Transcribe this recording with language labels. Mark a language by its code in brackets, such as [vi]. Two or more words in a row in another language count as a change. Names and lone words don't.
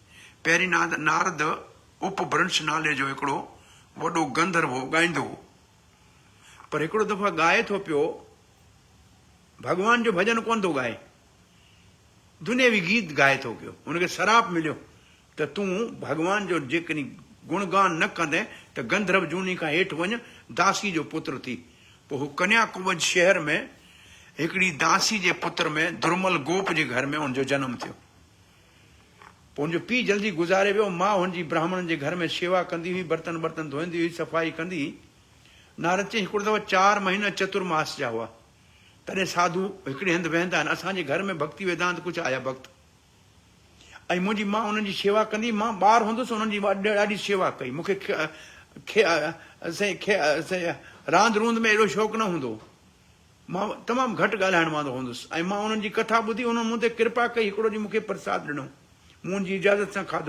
[sd] पहिरीं नारद उपभ्रंश नाले जो हिकिड़ो वॾो गंधर्व हो, ॻाईंदो हो, पर हिकिड़ो दफ़ा ॻाए थो पियो, भगवान जो भॼन कोन थो ॻाए, दुनियावी गीत ॻाए थो पियो। हुनखे शराप मिलियो त तूं भगवान जो जेकॾहिं गुणगान न कंदे त गंधर्व जूनी खां हेठि वञ, दासी जो पुत्र थी। पोइ हू कन्याकुब्ज शहर में हिकिड़ी दासी जे पुत्र में दुर्मल गोप जे घर में हुनजो जनमु थियो। पोइ हुनजो पीउ जल्दी गुज़ारे वियो, मां हुनजी ब्राह्मणनि जे घर में शेवा कंदी हुई, बर्तन धोईंदी हुई, सफ़ाई कंदी। नारद चई हिकिड़ो दफ़ो 4 महीना चतुर्मास जा हुआ, तॾहिं साधु हिकिड़े हंधि वेहंदा आहिनि, असांजे घर में भक्ति वेदांत कुझु आया भक्त, ऐं मुंहिंजी मां उन्हनि जी शेवा कंदी। मां ॿार हूंदुसि, उन्हनि जी ॾाढी शेवा कई। मूंखे रांदि रूंद में एॾो शौक़ु न हूंदो, मां तमामु घटि ॻाल्हाइण वारो हूंदुसि, ऐं मां उन्हनि जी कथा ॿुधी, उन्हनि मूं ते कृपा कई, हिकिड़ो ॾींहुं मूंखे प्रसाद ॾिनो, मूं उनजी इजाज़त सां खाधो।